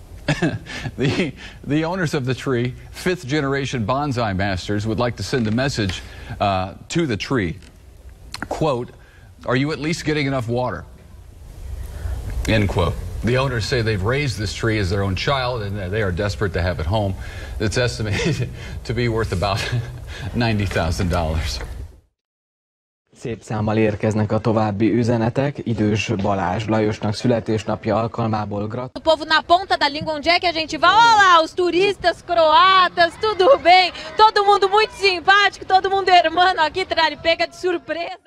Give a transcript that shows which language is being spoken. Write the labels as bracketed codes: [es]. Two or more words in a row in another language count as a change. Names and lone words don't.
[en] The owners of the tree, 5th generation bonsai masters, would like to send a message to the tree. Quote, "Are you at least getting enough water?" End quote. The owners say they've raised this tree as their own child and they are desperate to have it home. It's estimated to be worth about $90,000. [hu] Szép számmal érkeznek a további üzenetek. Idős Balázs Lajosnak születésnapja alkalmából [pt] O povo na ponta da língua, onde é que a gente vai? Olha lá, os turistas croatas, tudo bem? Todo mundo muito simpático, todo mundo hermano aqui, pega de surpresa.